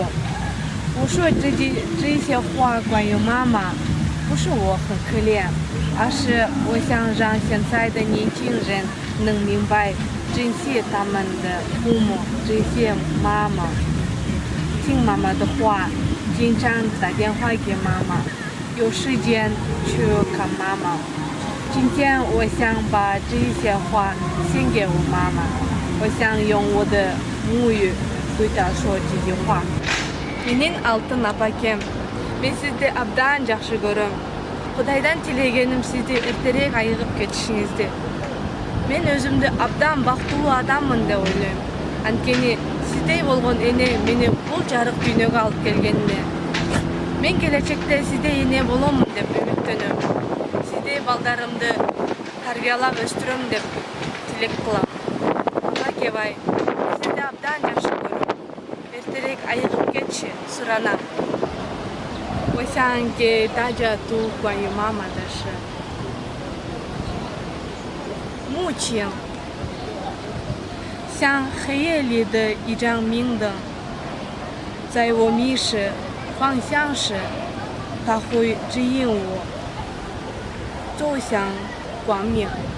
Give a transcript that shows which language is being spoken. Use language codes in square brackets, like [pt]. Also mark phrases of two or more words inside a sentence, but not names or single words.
[zh] 我说这些话关于妈妈，不是我很可怜，而是我想让现在的年轻人能明白珍惜他们的父母，珍惜妈妈，听妈妈的话，经常打电话给妈妈，有时间去看妈妈。今天我想把这些话献给我妈妈，我想用我的母语对她说这句话。 [ky] Менин алтын апакем, мен сизди абдан жакшы көрөм. Кудайдан тилегеним сизди эртерээк айыгып кетишиңизди. Мен өзүмдү абдан бактылуу адаммын деп ойлойм. Анткени сиздей болгон эне мени бул жарык дүйнөгө алып келгенине. Мен келечекте сиздей эне боломун деп үмүттөнөм. Сиздей балдарымды тарбиялап өстүрөм деп тилек кылам. Акебай, сизди абдан жакшы көрөм. Эртерээк айыгып кетиши суранам. [zh] 我想给大家读关于妈妈的事。母亲像黑夜里的一盏明灯，在我迷失方向时，它会指引我走向光明。